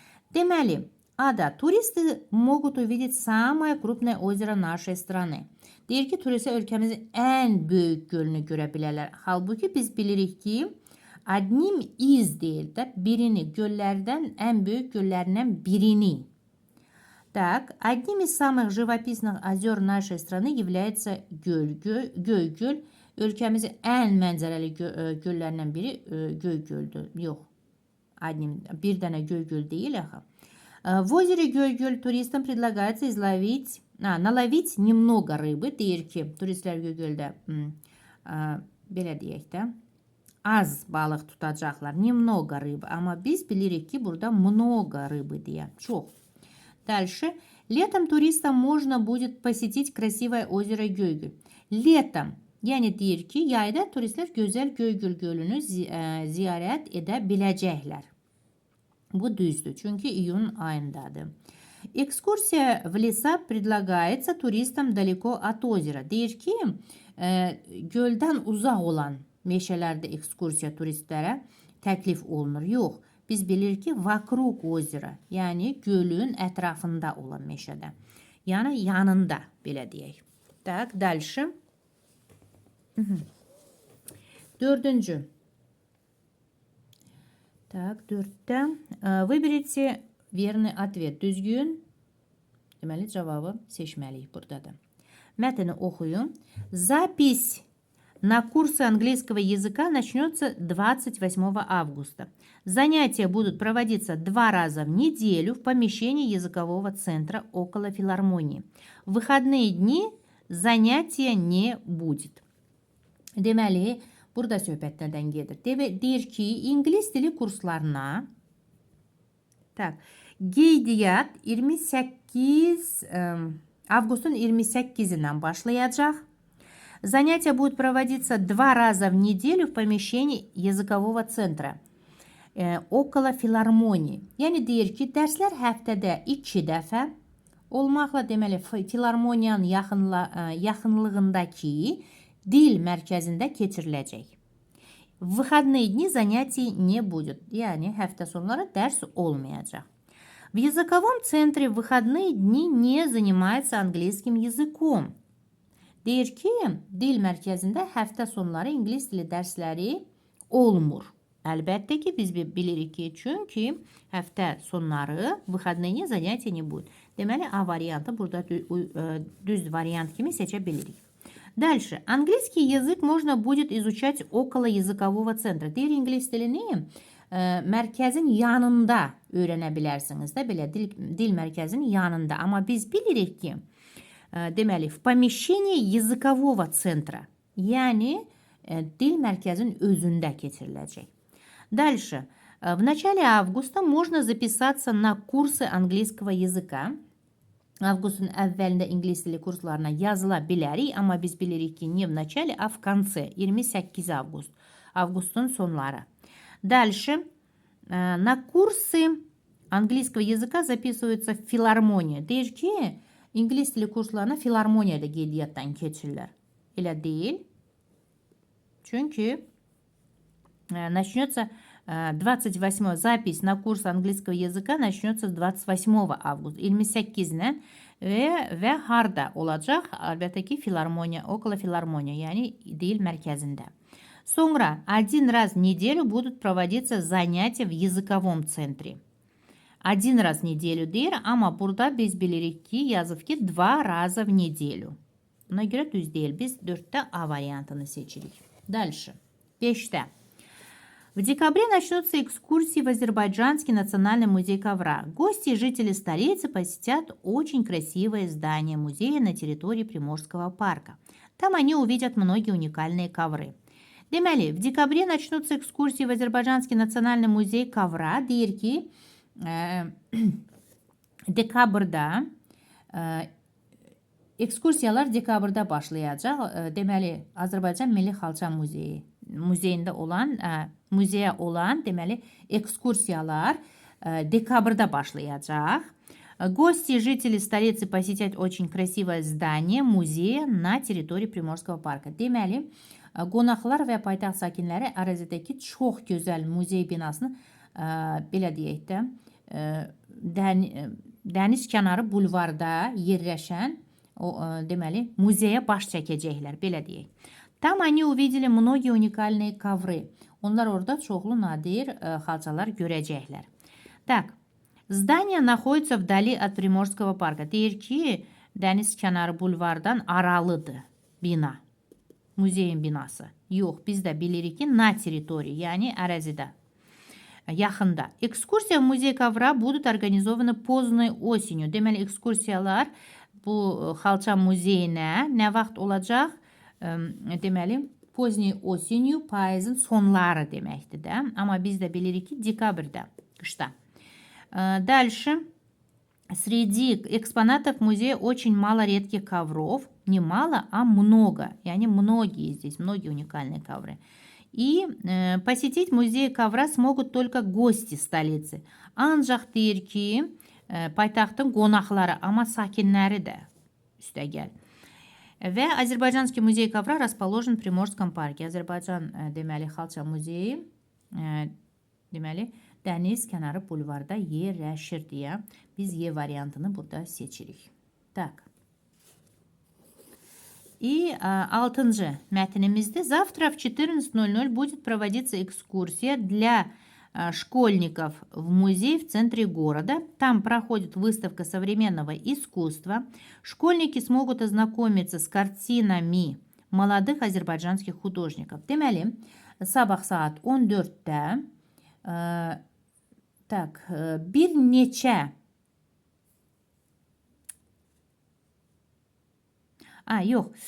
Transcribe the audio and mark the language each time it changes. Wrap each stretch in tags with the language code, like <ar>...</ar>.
<ru>Deməli, turisты могут увидеть самое крупное озеро нашей страны.</ru> <az>Deyir ki, turistlər ölkəmizin ən böyük gölünü görə bilərlər. Halbuki biz bilirik ki,</az> <ru>одним из</ru> <az>deyil də birini, göllərdən ən böyük göllərindən birini.</az> <ru>Так, одним из самых живописных озер нашей страны является Göygöl.</ru> <az>Ölkəmizin ən mənzərəli göllərindən biri Göygöldür. Yox, bir dənə Göygöl deyil axı.</az> <ru>В озере Göygöl туристам предлагается наловить немного рыбы.</ru> <az>Deyir ki, turistlər Göygöldə belə deyək də, az balıq tutacaqlar.</az> <ru>Немного рыбы.</ru> <az>Amma biz bilirik ki, burada</az> <ru>много рыбы</ru> <az>deyə. Çox.</az> <ru>Дальше. Летом туристам можно будет посетить красивое озеро Göygöl. Летом.</ru> <az>Yəni deyir ki, yayda turistlər gözəl Göygöl gölünü ziyarət edə biləcəklər. Bu düzdür, çünki iyun ayındadır.</az> <ru>Экскурсия в леса предлагается туристам далеко от озера.</ru> <az>Deyir ki, göldən uzaq olan meşələrdə ekskursiya turistlərə təklif olunur. Yox, biz bilirik ki,</az> <ru>vokruq ozera,</ru> <az>yəni gölün ətrafında olan meşədə. Yəni yanında, belə deyək.</az> <ru>Так, дальше.</ru> <az>4-cü.</az> <ru>Так, 4-də. Выберите верный ответ.</ru> <az>Düzgün, deməli, cavabı seçməliyik burada da. Mətni oxuyun.</az> <ru>Запись на курсы английского языка начнется 28 августа. Занятия будут проводиться 2 раза в неделю в помещении языкового центра около филармонии. В выходные дни занятия не будет.</ru> <az>Deməli, burada söhbət nədən gedir? Deyir ki, İngilis dili kurslarına qeydiyyat 28 avqustun 28-dən başlayacaq.</az> <ru>Занятия будут проводиться 2 раза в неделю в помещении языкового центра около филармонии.</ru> <az>Yəni deyir ki, dərslər həftədə 2 dəfə olmaqla deməli filarmoniyanın yaxınlığındakı dil mərkəzində keçiriləcək.</az> <ru>В выходные дни занятий не будет.</ru> <az>Yani hafta sonları ders olmayacak.</az> <ru>В языковом центре в выходные дни не занимается английским языком.</ru> <az>Deyir ki, dil mərkəzində həftə sonları ingilis dili dərsləri olmur. Əlbəttə ki, biz bilirik ki, çünki həftə sonları</az> <ru>выходные занятия не будет.</ru> <az>Deməli, A variantı burada düz variant kimi seçə bilirik.</az> <ru>Дальше. Английский язык можно будет изучать около языкового центра.</ru> <az>Deyir, ingilis dilini mərkəzin yanında öyrənə bilərsiniz də, belə dil mərkəzinin yanında. Amma biz bilirik ki, deməli,</az> <ru>в помещении языкового центра,</ru> <az>yəni dil mərkəzin özündə keçiriləcək.</az> <ru>Дальше. В начале августа можно записаться на курсы английского языка.</ru> <az>Avqustun əvvəlində ingilis dili kurslarına yazıla bilərik, amma biz bilirik ki,</az> <ru>не в начале, а в конце,</ru> <az>28 avqust, avqustun sonları.</az> <ru>Дальше. На курсы английского языка записываются в филармонию.</ru> <az>Deyir ki, ingilis dili kurslarına filarmoniyada qeydiyyatdan keçirlər. Elə deyil. Çünki</az> <ru>начнется 28 запись на курс английского языка начнется с 28 августа.</ru> <az>28-dən və harda olacaq? Əlbəttə ki, filarmoniya,</az> <ru>okolo filarmoniya,</ru> <az>yəni dil mərkəzində. Sonra</az> <ru>один раз в неделю будут проводиться занятия в языковом центре. Один раз в неделю</ru> <az>deyir, amma burada biz bilirik ki, yazıb ki,</az> <ru>2 раза в неделю.</ru> <az>Buna görə düz deyil. Biz 4-də A variantını seçirik.</az> <ru>Дальше.</ru> <az>5-də.</az> <ru>В декабре начнутся экскурсии в Азербайджанский национальный музей ковра. Гости и жители столицы посетят очень красивое здание музея на территории Приморского парка. Там они увидят многие уникальные ковры. Deməli, в декабре начнутся экскурсии в Азербайджанский национальный музей ковра.</ru> <az>Deyir ki, dekabrda ekskursiyalar dekabrda başlayacaq. Deməli, Azərbaycan Milli Xalça Muzeyində olan muzeyə olan, deməli, ekskursiyalar dekabrda başlayacaq.</az> <ru>Гости и жители столицы посетят очень красивое здание музея на территории Приморского парка.</ru> <az>Deməli, qonaqlar və paytaxt sakinləri ərazidəki çox gözəl muzey binasını, belə deyək də, dəniz kənarı bulvarda yerləşən, deməli, muzeyə baş çəkəcəklər, belə deyək.</az> <ru>Там они увидели многие уникальные ковры.</ru> <az>Onlar orada çoxlu nadir xalçalar görəcəklər.</az> <ru>Так, здание находится вдали от Приморского парка.</ru> <az>Deyir ki, dəniz kənarı bulvardan aralıdır bina. Muzeyin binası. Yox, biz də bilirik ki,</az> <ru>на территории,</ru> <az>yəni ərazidə, yaxında.</az> <ru>Экскурсия в музей ковра будут организованы поздной осенью.</ru> <az>Deməli, ekskursiyalar bu xalça muzeyinə nə vaxt olacaq? Deməli,</az> <ru>поздней осенью,</ru> <az>payızın sonları deməkdir də. Amma biz də bilirik ki, dekabrda, qışda.</az> <ru>Дальше. Среди экспонатов музея очень мало редких ковров. Не мало, а много. Yani многие здесь, многие уникальные ковры. И посетить музей ковра смогут только гости столицы.</ru> <az>Ancaq deyir ki, paytaxtın qonaqları, amma sakinləri də üstəgəl.</az> <ru>Və Azərbaycanski muzey kovra расположен в Приморском парке.</ru> <az>Azərbaycan deməli xalça muzeyi deməli dəniz kənarı bulvarda yerləşir deyə biz Y variantını burada seçirik.</az> <ru>Так. И</ru> <az>6-cı mətnimizdə</az> <ru>завтра в 14:00 будет проводиться экскурсия для школьников в музей в центре города. Там проходит выставка современного искусства. Школьники смогут ознакомиться с картинами молодых азербайджанских художников.</ru> <az>Deməli, sabah saat 14-də bir neçə yox.</az>